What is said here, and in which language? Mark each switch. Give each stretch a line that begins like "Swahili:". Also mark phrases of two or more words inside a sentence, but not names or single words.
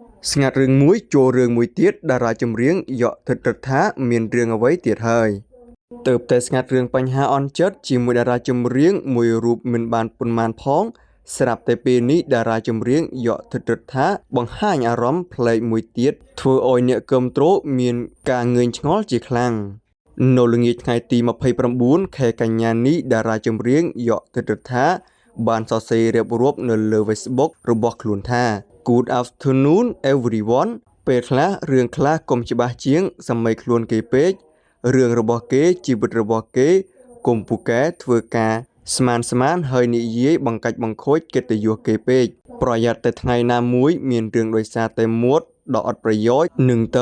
Khmer: ស្ងាត់រឿងមួយចូលរឿងមួយទៀតតារាចម្រៀងយកទឹករថាមានរឿងអ្វីទៀតហើយទើបតែស្ងាត់រឿងបញ្ហាអន់ចិត្តជាមួយតារាចម្រៀងមួយរូបមិនបានប៉ុន្មានផងស្រាប់តែពេលនេះតារាចម្រៀងយកទឹករថាបង្ហាញអារម្មណ៍ប្លែកមួយទៀតធ្វើឲ្យអ្នកគាំទ្រមានការងឿងឆ្ងល់ជាខ្លាំងនៅល្ងាចថ្ងៃទី29ខែកញ្ញានេះតារាចម្រៀងយកទឹករថាបានសរសេររៀប រាប់នៅលើ Facebook របស់ខ្លួនថា
English: Good afternoon everyone
Khmer: ពេលខ្លះរឿងខ្លះកុំច្បាស់ជាងសម័យខ្លួនគេពេករឿងរបស់គេជីវិតរបស់គេកុំពូកែធ្វើការស្មានហើយនិយាយបង្កាច់បង្ខូចកិត្តិយសគេពេកប្រយ័ត្នតែថ្ងៃណាមួយមានរឿងដោយសារតែមាត់ដ៏អត់ប្រយោជន៍នឹងទៅ